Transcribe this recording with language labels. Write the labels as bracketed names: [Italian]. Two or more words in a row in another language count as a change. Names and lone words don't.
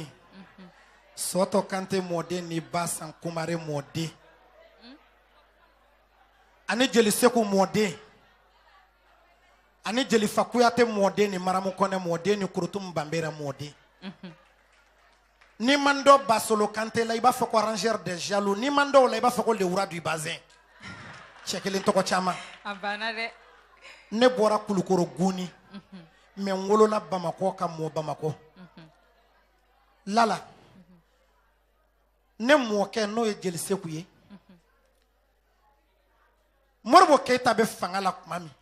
[Bambara] Soto Kante mɔden ni Basan Kumare mɔden. Ani Jeli Seku mɔden. Ani Jeli Fakuyate mɔden ni Maramu Kɔnɛ mɔden ni Kurutum Bambera mɔden. Ni man dɔ Basolo Kante la i b'a fɔ ko [French] arrangeur des jaloux, [Bambara] ni man dɔw la i b'a fɔ ko [French] le roi du bazin. [Bambara] Cɛ kelen tɔgɔ caman. A banna dɛ. Ne bɔra Kulukoro Guni. Mais n wolola Bamakɔ ka mɔ Bamakɔ. Lala. Ne mɔkɛ n'o ye Jeli Seku ye. Moribo Keita bɛ fanga la tuma min.